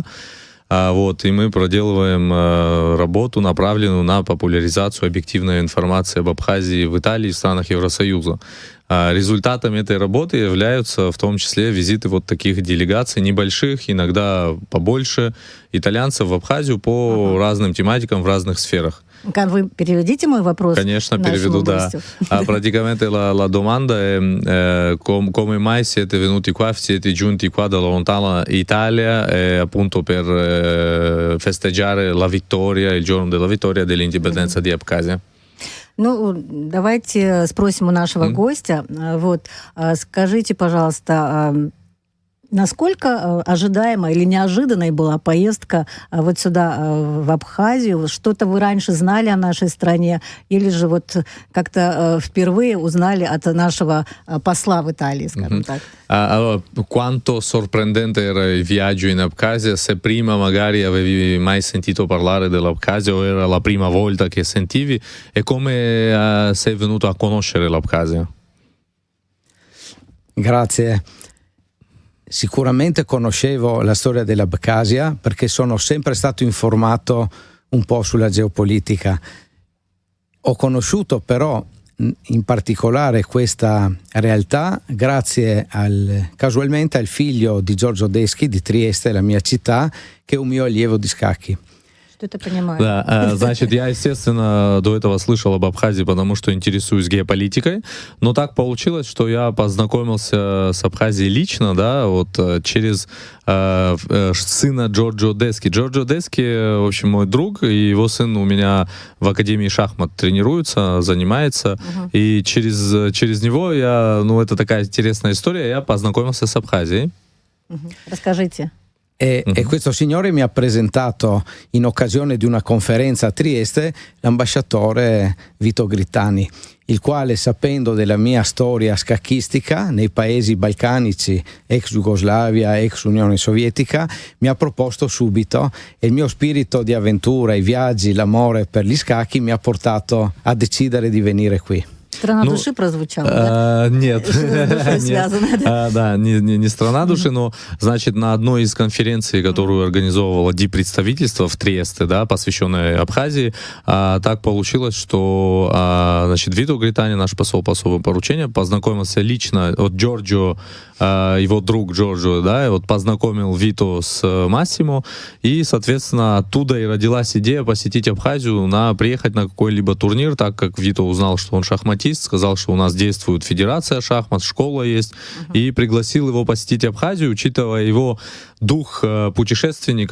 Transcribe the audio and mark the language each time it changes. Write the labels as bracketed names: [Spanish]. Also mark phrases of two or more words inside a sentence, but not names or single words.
[Russian] И мы проделываем работу, направленную на популяризацию объективной информации об Абхазии в Италии и странах Евросоюза. Результатом этой работы являются в том числе визиты вот таких делегаций, небольших, иногда побольше, итальянцев в Абхазию по разным тематикам в разных сферах. Вы переведите мой вопрос? Конечно, переведу, да. [Italian] Praticamente la domanda è come mai siete venuti qua, siete giunti qua dalla lontana Italia appunto per festeggiare la vittoria, il giorno della vittoria dell'indipendenza di Abkhazia? [Russian] Давайте спросим у нашего гостя. Скажите, пожалуйста, насколько ожидаемой или неожиданной была поездка вот сюда, в Абхазию? Что-то вы раньше знали о нашей стране? Или же вот как-то впервые узнали от нашего посла в Италии, скажем так? [Italian] Allora, quanto sorprendente era il viaggio in Abkhazia? Se prima magari avevi mai sentito parlare dell'Abkhazia o era la prima volta che sentivi? E come sei venuto a conoscere l'Abkhazia? Grazie. Sicuramente conoscevo la storia dell'Abkhazia perché sono sempre stato informato un po' sulla geopolitica. Ho conosciuto però in particolare questa realtà grazie casualmente al figlio di Giorgio Deschi di Trieste, la mia città, che è un mio allievo di scacchi. [Russian] Да, значит, я, естественно, до этого слышал об Абхазии, потому что интересуюсь геополитикой, но так получилось, что я познакомился с Абхазией лично, через сына Джорджо Дески. Джорджо Дески, в общем, мой друг, и его сын у меня в Академии шахмат тренируется, занимается, и через него это такая интересная история, я познакомился с Абхазией. Расскажите. [Italian] E questo signore mi ha presentato in occasione di una conferenza a Trieste l'ambasciatore Vito Gritani, il quale, sapendo della mia storia scacchistica nei paesi balcanici, ex Jugoslavia, ex Unione Sovietica, mi ha proposto subito, e il mio spirito di avventura, i viaggi, l'amore per gli scacchi mi ha portato a decidere di venire qui. [Russian] Страна души прозвучала, да? Нет. Да, не страна души, но, значит, на одной из конференций, которую организовывало диппредставительство в Триесте, посвященной Абхазии, так получилось, что, значит, Вито Гритани, наш посол по особым поручениям, познакомился лично, Джорджо, его друг Джорджо, познакомил Вито с Массимо, и, соответственно, оттуда и родилась идея посетить Абхазию, приехать на какой-либо турнир, так как Вито узнал, что он шахматист, сказал, что у нас действует федерация шахмат, школа есть, и пригласил его посетить Абхазию, учитывая его дух путешественника.